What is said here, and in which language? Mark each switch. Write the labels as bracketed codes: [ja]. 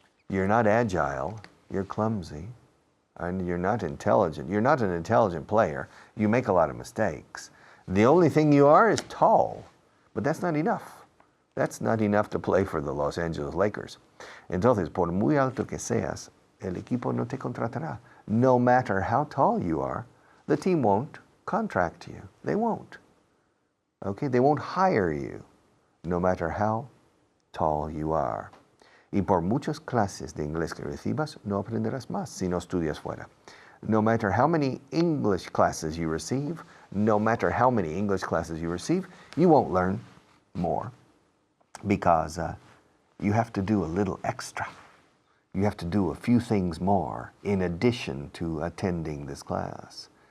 [en] You're not agile. You're clumsy. And you're not intelligent. You're not an intelligent player. You make a lot of mistakes. The only thing you are is tall. But that's not enough. That's not enough to play for the Los Angeles Lakers. [es] Entonces, por muy alto que seas, el equipo no te contratará. [en] No matter how tall you are, the team won't contract you. They won't. Okay? They won't hire you, no matter how tall you are. [es] Y por muchas clases de inglés que recibas, no aprenderás más si no estudias fuera. [en] No matter how many English classes you receive, no matter how many English classes you receive, you won't learn more because you have to do a little extra. You have to do a few things more in addition to attending this class.